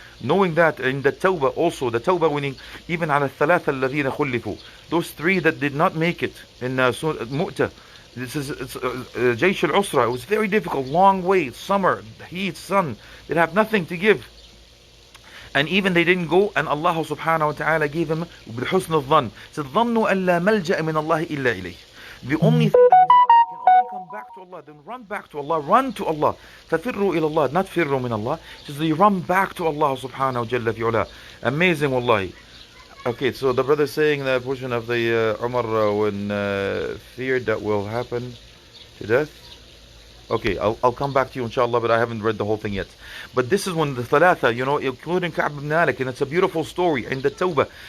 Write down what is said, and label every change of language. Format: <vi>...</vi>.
<en>Knowing that in the tawbah also, the tawbah winning, even</en> <ar>على الثلاثة الذين خلفوا,</ar> <en>those three that did not make it in Mu'tah. This is Jaysh al-Usra. It was very difficult, long way, summer, heat, sun. They have nothing to give. And even they didn't go, and Allah subhanahu wa ta'ala gave him</en> <ar>بِحُسْنِ الظن.</ar> <en>Said,</en> <ar>ظَنُّوا أَن لَا مَلْجَأَ مِنَ اللَّهِ إِلَّا إِلَيْهِ.</ar> <en>The only thing that we can only come back to Allah, then run back to Allah, run to Allah.</en> <ar>فَفِرُّوا إِلَى اللَّهِ,</ar> <en>not</en> <ar>فِرُّوا مِنَ اللَّهِ.</ar> <en>Says, you run back to Allah subhanahu wa ta'ala. Amazing, wallahi. Okay, so the brother is saying that portion of the Umar when feared that will happen to death. Okay, I'll come back to you inshallah, but I haven't read the whole thing yet. But this is when the Thalatha, including Ka'b ibn Malik, and it's a beautiful story in the Tawbah.</en>